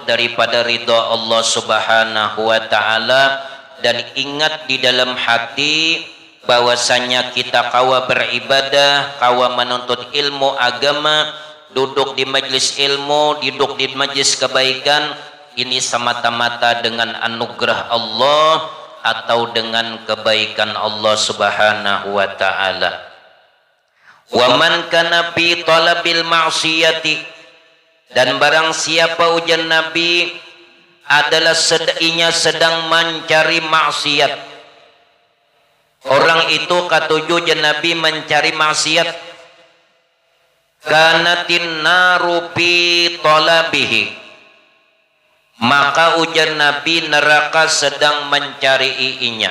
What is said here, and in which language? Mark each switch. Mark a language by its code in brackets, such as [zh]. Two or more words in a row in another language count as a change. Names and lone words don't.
[bjn] daripada ridha Allah [ar] Subhanahu wa taala, [bjn] dan ingat di dalam hati bahwasanya kita kawa beribadah, kawa menuntut ilmu agama, duduk di majelis ilmu, duduk di majelis kebaikan, ini semata-mata dengan anugerah Allah atau dengan kebaikan Allah [ar] Subhanahu wa taala. Wa man kana fi talabil ma'siyati, [bjn] dan barang siapa ujar Nabi adalah sedang mencari maksiat. Orang itu katuju Nabi mencari maksiat, [ar] kanatin naru fi talabihi, [bjn] maka ujar Nabi neraka sedang mencariinya.